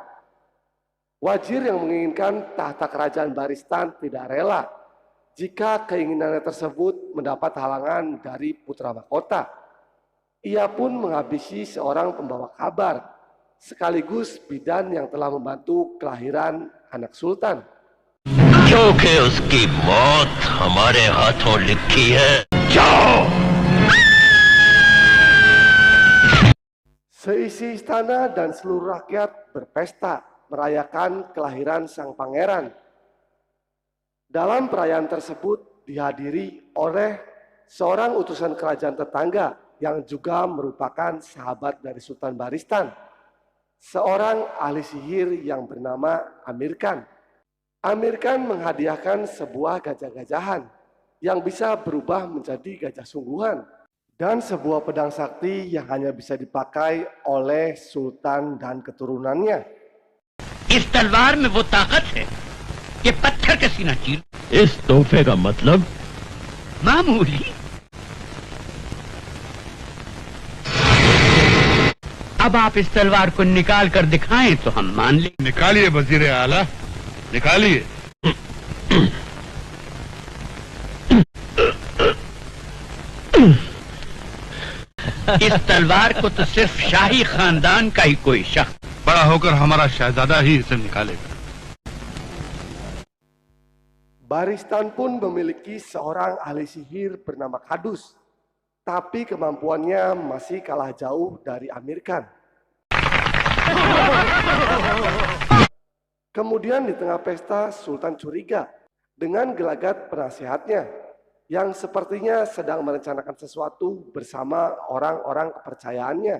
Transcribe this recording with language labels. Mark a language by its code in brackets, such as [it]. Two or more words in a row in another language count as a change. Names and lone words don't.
[id] Wazir yang menginginkan tahta kerajaan Baristan tidak rela jika keinginannya tersebut mendapat halangan dari putra mahkota. Ia pun menghabisi seorang pembawa kabar, sekaligus bidan yang telah membantu kelahiran anak sultan. [hi] क्योंकि उसकी मौत हमारे हाथों लिखी है। जाओ। [id] Seisi istana dan seluruh rakyat berpesta merayakan kelahiran sang pangeran. Dalam perayaan tersebut dihadiri oleh seorang utusan kerajaan tetangga yang juga merupakan sahabat dari Sultan Baristan, seorang ahli sihir yang bernama Amir Khan. Amir Khan menghadiahkan sebuah gajah-gajahan yang bisa berubah menjadi gajah sungguhan dan sebuah pedang sakti yang hanya bisa dipakai oleh sultan dan keturunannya. [hi] इस तलवार में वो ताकत है कि पत्थर का सीना चीर। इस तोहफे का मतलब मामूली। अब आप इस तलवार को निकाल कर दिखाएं तो हम मान लें। निकालिए वजीर आला, निकालिए। इस तलवार को तो सिर्फ शाही खानदान का ही कोई शख्स, बड़ा होकर हमारा शहजादा ही इसे निकालेगा। [id] Baristan pun memiliki seorang ahli sihir bernama Kadus, tapi kemampuannya masih kalah jauh dari Amir Khan. Kemudian di tengah pesta, Sultan curiga dengan gelagat penasihatnya yang sepertinya sedang merencanakan sesuatu bersama orang-orang kepercayaannya.